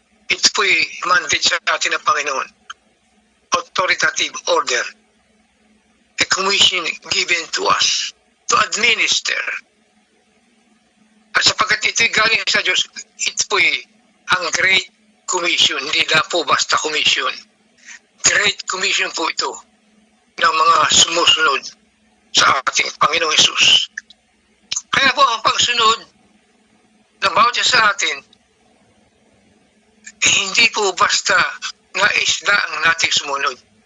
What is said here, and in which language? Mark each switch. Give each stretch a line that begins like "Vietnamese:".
Filipino: Ito po'y mandate sa atin ng Panginoon.
English: Authoritative order, a commission given to us to administer.
Filipino: At sapagkat ito'y galing sa Diyos, ito po'y ang Great Commission, hindi na po basta commission. Great Commission po ito ng mga sumusunod sa ating Panginoong Hesus. Kaya po ang pagsunod ng bawat isa sa atin, hindi po basta nais lang nating sumunod.